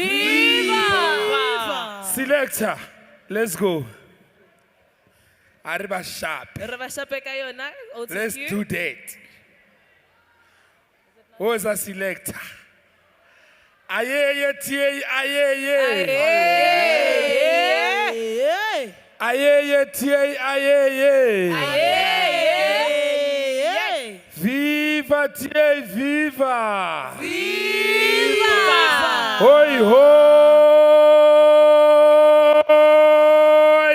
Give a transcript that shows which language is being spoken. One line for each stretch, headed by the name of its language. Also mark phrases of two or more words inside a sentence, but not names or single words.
English: Viva! Selector, let's go. Arriba sharp. Let's do that. Who is a selector? Aye, TA, aye. Aye, TA, aye. Viva, TA, viva! Viva! Hoi, hoi!